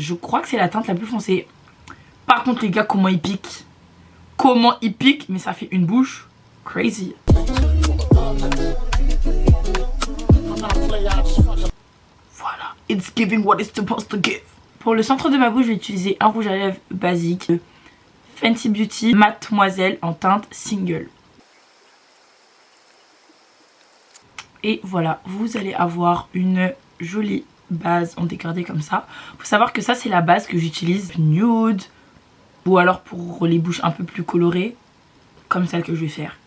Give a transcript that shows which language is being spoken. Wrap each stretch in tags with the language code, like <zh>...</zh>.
<fr>Je crois que c'est la teinte la plus foncée. Par contre les gars, comment il pique. Comment il pique, mais ça fait une bouche crazy.</fr> <en>Voilà, it's giving what it's supposed to give.</en> <fr>Pour le centre de ma bouche, je vais utiliser un rouge à lèvres basique de Fenty Beauty Mademoiselle en teinte Single. Et voilà, vous allez avoir une jolie base en dégradé comme ça. Faut savoir que ça c'est la base que j'utilise nude ou alors pour les bouches un peu plus colorées comme celle que je vais faire.</fr>